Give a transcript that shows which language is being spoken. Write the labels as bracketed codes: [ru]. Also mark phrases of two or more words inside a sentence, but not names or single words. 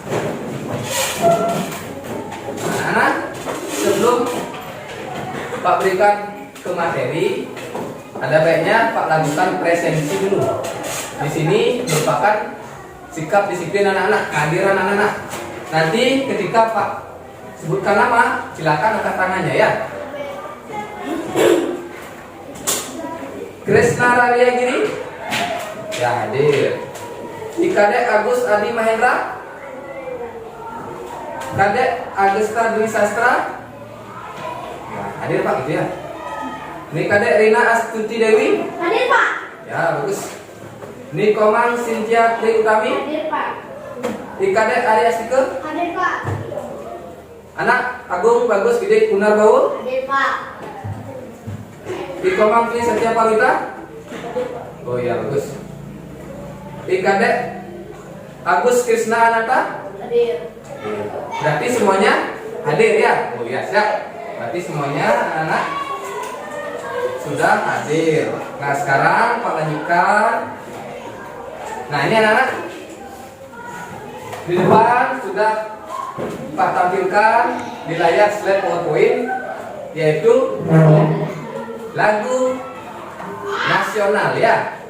[id] Anak-anak, sebelum Pak berikan ke materi, ada baiknya Pak lakukan presensi dulu. Di sini merupakan sikap disiplin anak-anak, kehadiran anak-anak. Nanti ketika Pak sebutkan nama, silakan angkat tangannya ya. Krisna Raria Giri, ya hadir. Kadek Agus Adi Mahendra, Kadek Agusta Dwi Sastra, ya, hadir Pak gitu ya. Ini Kadek Rina Astuti Dewi, Hadir Pak. ya bagus. Ini Komang Sintia Tri Utami, Hadir Pak. Kadek Arya Stike, Hadir Pak. Anak Agung Bagus Gede Kunar Baul, Hadir Pak. Komang Tri Setia Pawita, oh ya bagus. Kadek Agus Krisna Ananta, Hadir. berarti semuanya hadir ya. Oh ya siap. Berarti semuanya anak-anak sudah hadir. Nah sekarang Pak lanjutkan. Nah ini anak-anak di depan sudah Pak tampilkan di layar slide PowerPoint, yaitu lagu nasional ya.